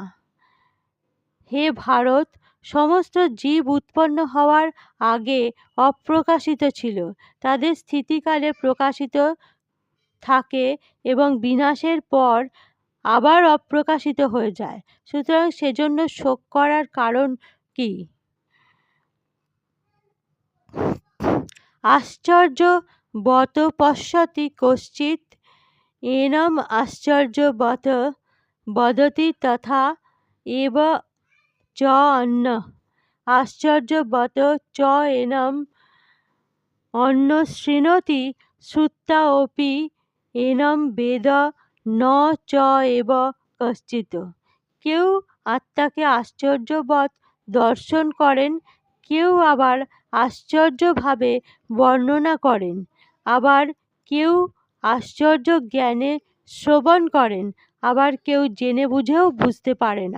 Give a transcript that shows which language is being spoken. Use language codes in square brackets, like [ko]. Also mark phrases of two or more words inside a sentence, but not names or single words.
[bn] হে ভারত, সমস্ত জীব উৎপন্ন হওয়ার আগে অপ্রকাশিত ছিল, তাদের স্থিতিকালে প্রকাশিত থাকে এবং বিনাশের পর আবার অপ্রকাশিত হয়ে যায়। সুতরাং সেজন্য শোক করার কারণ কি? [sa] আশ্চর্য বত পশ্যতি কশ্চিৎ এনং আশ্চর্যবৎ বদতি তথা এব চ অন্যঃ। আশ্চর্যবৎ চ এনং অন্যঃ শৃণোতি শ্রুত্বা অপি এনং বেদ ন চ এব কশ্চিৎ। [bn] কেউ আত্মাকে আশ্চর্যবৎ দর্শন করেন, কেউ আবার আশ্চর্যভাবে বর্ণনা করেন, আবার কেউ আশ্চর্য জ্ঞানে শ্রবণ করেন, আবার কেউ জেনে বুঝেও বুঝতে পারে না।